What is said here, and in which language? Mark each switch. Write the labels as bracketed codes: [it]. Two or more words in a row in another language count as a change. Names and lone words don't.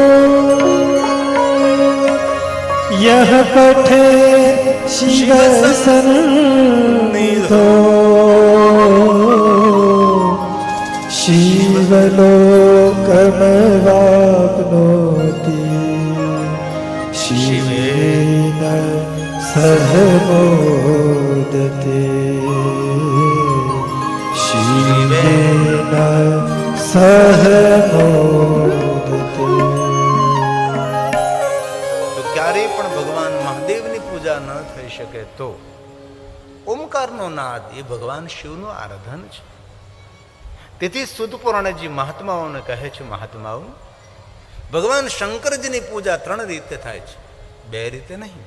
[sa] यः पठे शिवसन्निधौ शिवलोकमवाप्नोति शिवेन सह मोदते शिवेन सह मोदते। [gu] તો ક્યારેય પણ ભગવાન મહાદેવની પૂજા ન થઈ શકે તો ઓમકારનો નાદ એ ભગવાન શિવનું આરાધન છે. તેથી સુદ પુરાણજી મહાત્માઓને કહે છે, મહાત્માઓ ભગવાન શંકરજીની પૂજા 3 રીતે થાય છે, 2 રીતે નહીં.